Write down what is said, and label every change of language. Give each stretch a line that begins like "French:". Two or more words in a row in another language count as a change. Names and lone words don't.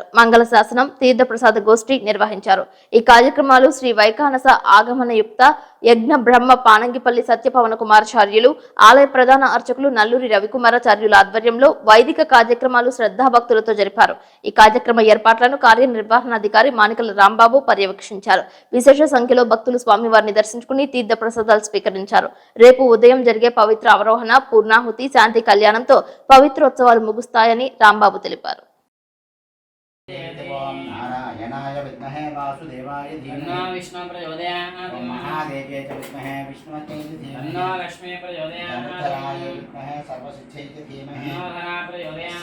Telugu: మంగళ శాసనం, తీర్థప్రసాద గోష్ఠి నిర్వహించారు. ఈ కార్యక్రమాలు శ్రీ వైఖానస ఆగమనయుక్త యజ్ఞ బ్రహ్మ పానంగిపల్లి సత్యపవన కుమారాచార్యులు, ఆలయ ప్రధాన అర్చకులు నల్లూరి రవికుమారాచార్యుల ఆధ్వర్యంలో వైదిక కార్యక్రమాలు శ్రద్ధాభక్తులతో జరిపారు. ఈ కార్యక్రమ ఏర్పాట్లను కార్యనిర్వహణాధికారి మానికల రాంబాబు పర్యవేక్షించారు. విశేష సంఖ్యలో భక్తులు స్వామివారిని దర్శించుకుని తీర్థ ప్రసాదాలు స్వీకరించారు. రేపు ఉదయం జరిగే పవిత్ర అవరోహణ, పూర్ణాహుతి, శాంతి కళ్యాణంతో పవిత్రోత్సవాలు ముగుస్తాయని రాంబాబు తెలిపారు.
Sanskrit: नारायणाय विद्महे वासुदेवाय धीमहि विष्णु प्रचोदयात् महादेव्यै च विद्महे विष्णुपत्न्यै च धीमहि तन्नो लक्ष्मी प्रचोदयात् धनधराय विद्महे सर्वसिद्ध्यै च धीमहि तन्नो धना प्रचोदयात्